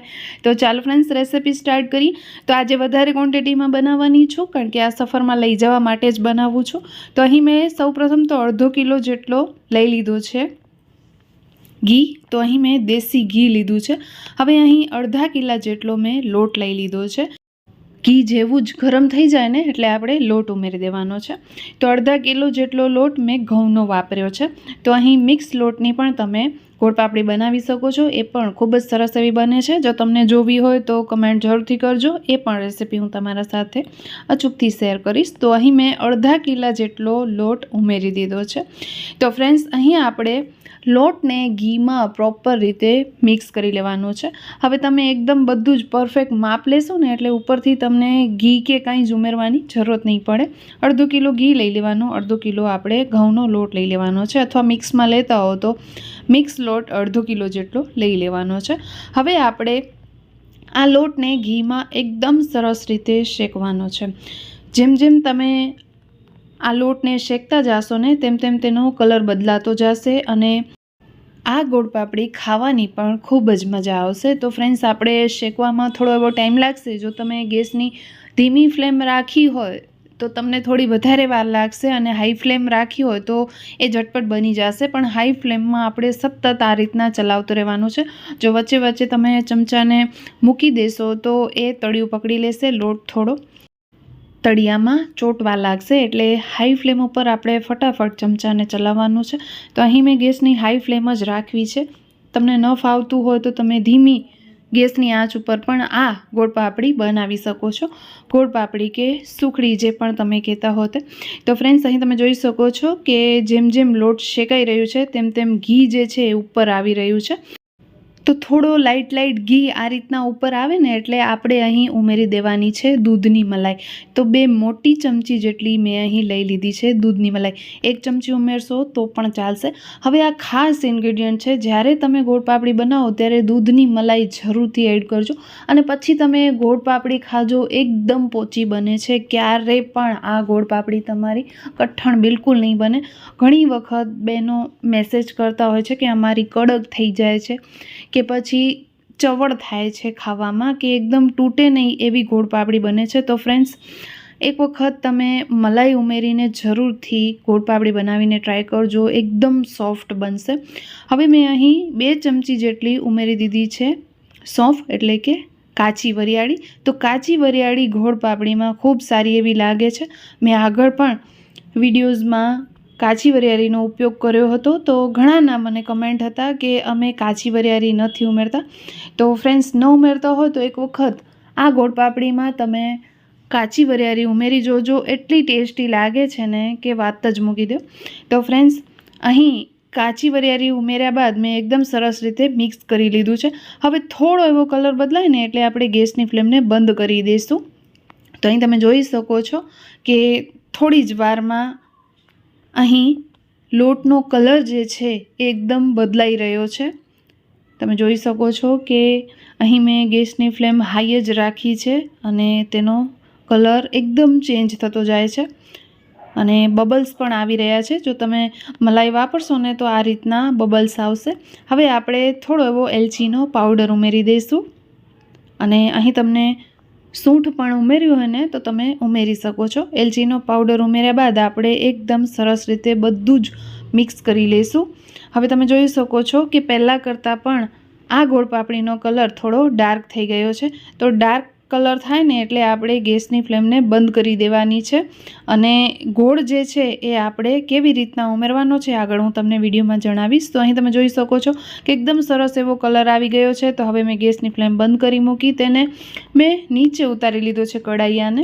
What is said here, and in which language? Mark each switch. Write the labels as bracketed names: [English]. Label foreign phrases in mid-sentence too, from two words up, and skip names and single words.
[Gujarati] તો ચાલો [English] friends recipe start [Gujarati] કરી। તો આજ વધારે ક્વૉન્ટિટી માં બનાવવાની છું કારણ કે આ સફર માં લઈ જવા માટે જ બનાવું છું। તો અહીં મેં સૌ પ્રથમ તો અર્ધો કિલો જેટલો લઈ લીધો છે ઘી। તો અહીં મેં દેસી ઘી લીધું છે। હવે અહીં અર્ધા કિલો જેટલો મેં લોટ લઈ લીધો છે। ઘી જેવું જ ગરમ થઈ જાય ને એટલે આપણે લોટ ઉમેરી દેવાનો છે। તો અર્ધા કિલો જેટલો લોટ મેં ઘઉંનો વાપર્યો છે। તો અહીં મિક્સ લોટની પણ તમે ગોળ પાપડી બનાવી શકો છો। એ પણ ખૂબ જ સરસ એવી બને છે। જો તમને જોવી હોય તો કમેન્ટ જરૂરથી કરજો। એ પણ રેસિપી હું તમારા સાથે અચૂકથી શેર કરીશ। તો અહીં મેં અર્ધા કિલો જેટલો લોટ ઉમેરી દીધો છે। તો ફ્રેન્ડ્સ અહીં આપણે લોટ ને ઘી માં પ્રોપર રીતે મિક્સ કરી લેવાનો છે। હવે તમે એકદમ બધું જ પરફેક્ટ માપ લેશો ને એટલે ઉપરથી તમને ઘી કે કાંઈ જ ઉમેરવાની જરૂર નહીં પડે। અર્ધો કિલો ઘી લઈ લેવાનો, અર્ધો કિલો આપણે ઘઉંનો લોટ લઈ લેવાનો છે, અથવા મિક્સ માં લેતા હો તો મિક્સ લોટ અર્ધો કિલો જેટલો લઈ લેવાનો છે। હવે આપણે આ લોટ ને ઘી માં એકદમ સરસ રીતે શેકવાનો છે। જેમ જેમ તમે આ લોટ ને શેકતા જશો ને તેમ તેમ તેનો કલર બદલાતો જશે અને આ ગોળ પાપડી ખાવાની પણ ખૂબ જ મજા આવશે। તો ફ્રેન્ડ્સ આપણે શેકવામાં થોડો એવો ટાઇમ લાગશે। જો તમે ગેસની ધીમી ફ્લેમ રાખી હોય તો તમને થોડી વધારે વાર લાગશે અને [English] high flame [Gujarati] રાખી હોય તો એ ઝટપટ બની જશે। પણ [English] high flame [Gujarati] માં આપણે સતત આ રીતના ચલાવતું રહેવાનું છે। જો વચ્ચે વચ્ચે તમે ચમચાને મૂકી દેશો તો એ તળિયું પકડી લેશે, લોટ થોડો તળિયામાં ચોંટવા લાગશે। એટલે [English] high flame [Gujarati] પર આપણે ફટાફટ ચમચાને ચલાવવાનું છે। તો અહીં મેં ગેસની [English] high flame [Gujarati] જ રાખવી છે। તમને ન ફાવતું હોય તો તમે ધીમી ગેસની આંચ પર પણ આ ગોળ પાપડી બનાવી શકો છો। ગોળ પાપડી કે સૂખડી જે પણ તમે કહેતા હો તે। તો ફ્રેન્ડ્સ અહીં તમે જોઈ શકો છો કે જેમ જેમ લોટ શેકાઈ રહ્યો છે તેમ તેમ ઘી જે છે ઉપર આવી રહ્યું છે। તો થોડો [English] light light [Gujarati] ઘી આ રીતના ઉપર આવે ને એટલે આપણે અહીં ઉમેરી દેવાની છે દૂધની મલાઈ। તો 2 મોટી ચમચી જેટલી મેં અહીં લઈ લીધી છે દૂધની મલાઈ। 1 ચમચી ઉમેરશો તો પણ ચાલશે। હવે આ ખાસ ઇન્ગ્રીડિયન્ટ છે, જ્યારે તમે ગોળ પાપડી બનાવો ત્યારે દૂધની મલાઈ જરૂરથી એડ કરજો અને પછી તમે ગોળ પાપડી ખાજો, એકદમ પોચી બને છે। ક્યારે પણ આ ગોળ પાપડી તમારી કઠણ બિલકુલ નહીં બને। ઘણી વખત બહેનો મેસેજ કરતા હોય છે કે અમારી કડક થઈ જાય છે કે પછી ચવડ થાય છે ખાવામાં કે એકદમ તૂટે નહીં એવી ગોળ પાપડી બને છે। તો ફ્રેન્ડ્સ એક વખત તમે મલાઈ ઉમેરીને જરૂરથી ગોળ પાપડી બનાવીને ટ્રાય કરજો, એકદમ સૉફ્ટ બનશે। હવે મેં અહીં 2 ચમચી જેટલી ઉમેરી દીધી છે સૌંફ એટલે કે કાચી વરિયાળી। તો કાચી વરિયાળી ગોળ પાપડી માં ખૂબ સારી એવી લાગે છે। મેં આગળ પણ વિડિયોઝ માં કાચી વરિયાળીનો ઉપયોગ કર્યો હતો। તો ઘણાના મને કમેન્ટ હતા કે અમે કાચી વરિયાળી નથી ઉમેરતા। તો ફ્રેન્ડ્સ ન ઉમેરતા હો તો એક વખત આ ગોળ પાપડી માં તમે કાચી વરિયાળી ઉમેરી જોજો, એટલી ટેસ્ટી લાગે છે ને કે વાત જ મૂકી દો। તો ફ્રેન્ડ્સ અહીં કાચી વરિયાળી ઉમેર્યા બાદ મેં એકદમ સરસ રીતે મિક્સ કરી લીધું છે। હવે થોડો એવો કલર બદલાય ને એટલે આપણે ગેસની ફ્લેમને બંધ કરી દઈશું। તો અહીં તમે જોઈ શકો છો કે થોડી જ વારમાં અહીં લોટનો કલર જે છે એકદમ બદલાઈ રહ્યો છે। તમે જોઈ શકો છો કે અહીં મેં ગેસની [English] flame high [Gujarati] જ રાખી છે અને તેનો કલર એકદમ ચેન્જ થતો જાય છે અને બબલ્સ પણ આવી રહ્યા છે। જો તમે મલાઈ વાપરશો ને તો આ રીતના બબલ્સ આવશે। હવે આપણે થોડો એવો એલચીનો પાઉડર ઉમેરી દઈશું અને અહીં તમને સૂંઠ પણ ઉમેર્યું હોય ને તો તમે ઉમેરી શકો છો। એલચીનો પાઉડર ઉમેર્યા બાદ આપણે એકદમ સરસ રીતે બધું જ મિક્સ કરી લેશું। હવે તમે જોઈ શકો છો કે પહેલા કરતા પણ આ ગોળ પાપડીનો કલર થોડો ડાર્ક થઈ ગયો છે। તો [English] dark colour [Gujarati] થાય ને એટલે આપણે ગેસની ફ્લેમને બંધ કરી દેવાની છે અને ગોળ જે છે એ આપણે કેવી રીતના ઉમેરવાનો છે આગળ હું તમને વિડિયોમાં જણાવીશ। તો અહીં તમે જોઈ શકો છો કે એકદમ સરસ એવો કલર આવી ગયો છે। તો હવે મેં ગેસની ફ્લેમ બંધ કરી મૂકી તેને મેં નીચે ઉતારી લીધો છે કઢાઈયાને।